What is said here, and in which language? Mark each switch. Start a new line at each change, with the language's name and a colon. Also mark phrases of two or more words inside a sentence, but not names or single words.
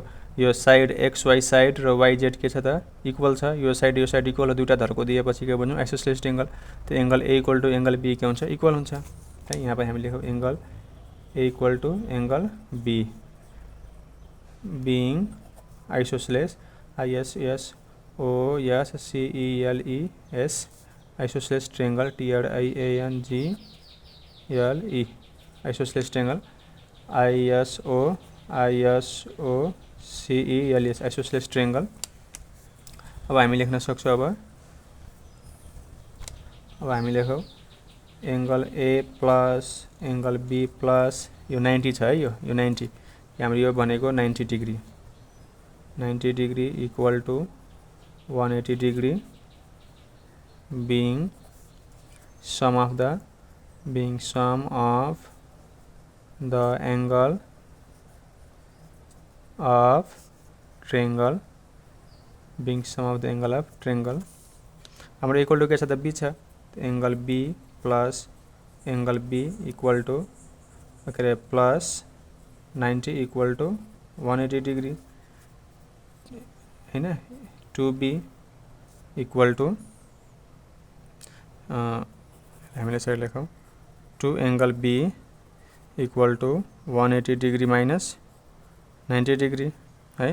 Nepali: यो
English: side x y side
Nepali: र वाई जेड के छ त इक्वल छ। यो
English: side equal
Nepali: हो। दुईटा धरको दिएपछि के भन्नु
English: isosceles triangle.
Nepali: त
English: angle a equal to angle b
Nepali: के हुन्छ इक्वल हुन्छ है। यहाँ पनि हामी लेखौ
English: angle a equal to angle b being isosceles ISOSCELES isosceles triangle TRIANGLE isosceles triangle ISOCELES isosceles triangle।
Nepali: अब हामी लेख्न सक्छौं। अब हामी लेखौ
English: angle a plus angle b plus
Nepali: यो 90 छ है। यो 90 हाम्रो यो भनेको
English: 90 degree equal to 180 degree being sum of the angle of triangle being sum of the angle of triangle।
Nepali: हाम्रो
English: equal to
Nepali: के छ त b छ।
English: angle b plus angle b equal to okay plus 90 equal to 180 degree
Nepali: हैन
English: 2b equal to
Nepali: हामीले सही लेखौं
English: 2 angle b equal to 180 degree minus 90 degree
Nepali: है।